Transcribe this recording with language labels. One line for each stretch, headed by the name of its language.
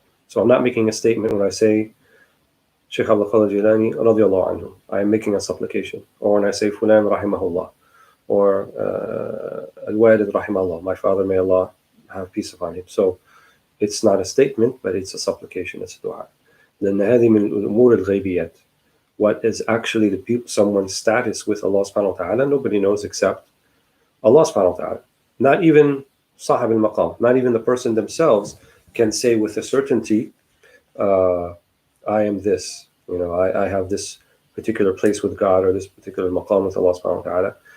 English: So I'm not making a statement when I say Shaykh Abd al-Jilani radiyallahu anhu. I am making a supplication. Or when I say fulan rahimahullah, or al-Walead rahimahullah, my father, may Allah have peace upon him. So it's not a statement, but it's a supplication, it's a dua.
Arabic: لأن هذه من الأمور الغيبيات.
English: What is actually someone's status with Allah subhanahu wa ta'ala, nobody knows except Allah subhanahu wa ta'ala. Not even Sahib al-Maqam, not even the person themselves can say with a certainty, I am this, I have this particular place with God, or this particular maqam with Allah subhanahu wa ta'ala.